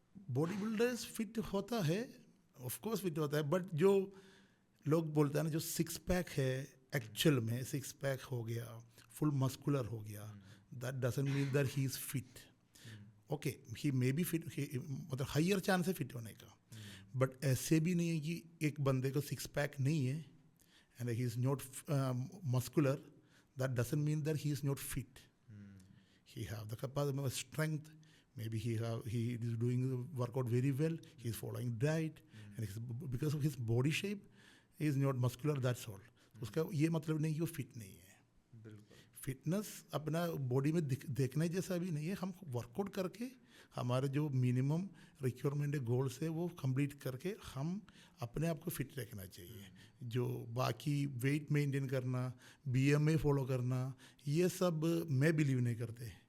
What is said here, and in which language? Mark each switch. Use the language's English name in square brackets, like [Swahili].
[Hindi] Body builders fit होता है, of course fit होता है, बट जो लोग बोलते हैं ना जो सिक्स पैक है, एक्चुअल में सिक्स पैक हो गया, फुल मस्कुलर हो गया, [English] That doesn't mean that he is fit. [Hindi] Okay, [English] he may be fit, [Hindi] मतलब हाइयर चांस है फिट होने का, बट ऐसे भी नहीं है कि एक बंदे को सिक्स पैक नहीं है and he is not muscular, [English] That doesn't mean that he is not fit. He have the capacity of strength. Maybe he is doing the workout very well. He is following diet, and because of his body shape, he is not muscular. That's all. [Hindi] उसका ये मतलब नहीं कि वो fit नहीं है। बिल्कुल। Fitness अपना बॉडी में देखने जैसा भी नहीं है, हम वर्कआउट करके हमारे जो मिनिमम रिक्वायरमेंट है, गोल्स है, वो कंप्लीट करके हम अपने आप को फिट रखना चाहिए। जो बाकी वेट मेंटेन करना, बीएमआई फॉलो करना, ये सब मैं बिलीव नहीं करते।